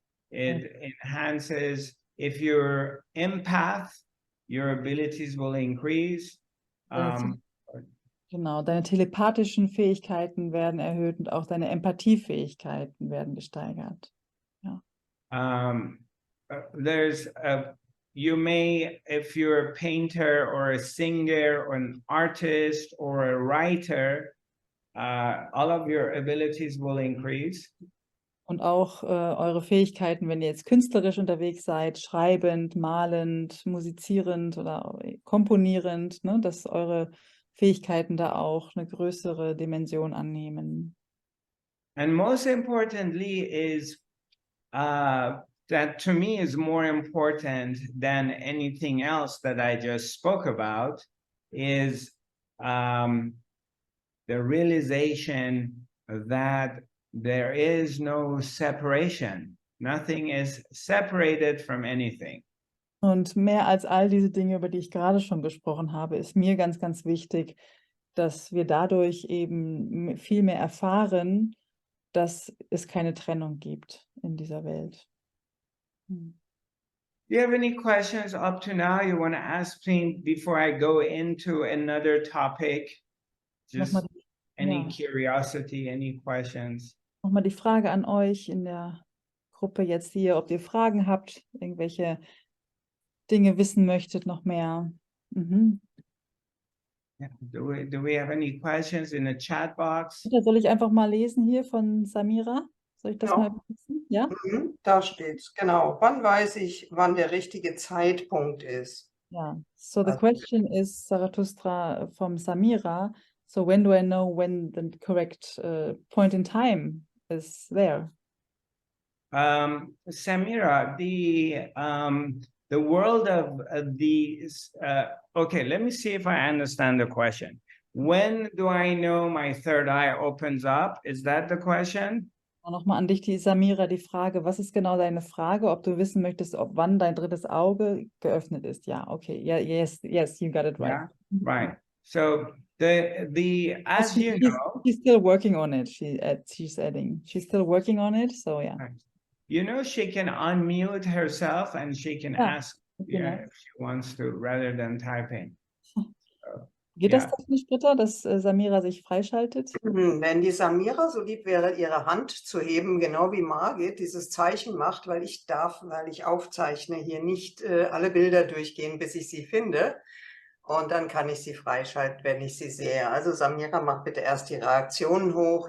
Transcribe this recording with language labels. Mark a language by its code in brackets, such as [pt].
[en] It enhances, if you're empath, your abilities will increase. [de] Genau, deine telepathischen Fähigkeiten werden erhöht und auch deine Empathiefähigkeiten werden gesteigert. Ja. [en] There's you may, if you're a painter or a singer or an artist or a writer, all of your abilities will increase. [de] Und auch eure Fähigkeiten, wenn ihr jetzt künstlerisch unterwegs seid, schreibend, malend, musizierend oder komponierend, ne, dass eure Fähigkeiten da auch eine größere Dimension annehmen. [en] And most importantly is that to me is more important than anything else that I just spoke about is the realization that there is no separation. Nothing is separated from anything. [de] Und mehr als all diese Dinge, über die ich gerade schon gesprochen habe, ist mir ganz, ganz wichtig, dass wir dadurch eben viel mehr erfahren, dass es keine Trennung gibt in dieser Welt. [en] Do you have any questions up to now you want to ask me before I go into another topic? Just any curiosity, any questions? [de] Nochmal die Frage an euch in der Gruppe jetzt hier, ob ihr Fragen habt, irgendwelche Dinge wissen möchtet, noch mehr. Mhm. [en] Yeah. Do we have any questions in the chat box? [de] Da soll ich einfach mal lesen hier von Samira? Soll ich das Ja. mal lesen? Ja? Da steht's, genau. Wann weiß ich, wann der richtige Zeitpunkt ist? [en] Yeah. So the question is, Zarathustra, from Samira. So when do I know when the correct point in time is there? Samira, the world of these. Okay, let me see if I understand the question. When do I know my third eye opens up? Is that the question? [de] Nochmal an dich, die Samira, die Frage, was ist genau deine Frage, ob du wissen möchtest, ob wann dein drittes Auge geöffnet ist? Ja, okay. [en] Yeah, yes, you got it right. Yeah, right. So as she's still working on it. She's adding. She's still working on it. So yeah. Right. You know, she can unmute herself and she can ask if she wants to, rather than typing. [de] Geht das technisch, Britta, dass Samira sich freischaltet? Wenn die Samira so lieb wäre, ihre Hand zu heben, genau wie Margit dieses Zeichen macht, weil ich aufzeichne, hier nicht alle Bilder durchgehen, bis ich sie finde. Und dann kann ich sie freischalten, wenn ich sie sehe. Also Samira, mach bitte erst die Reaktionen hoch.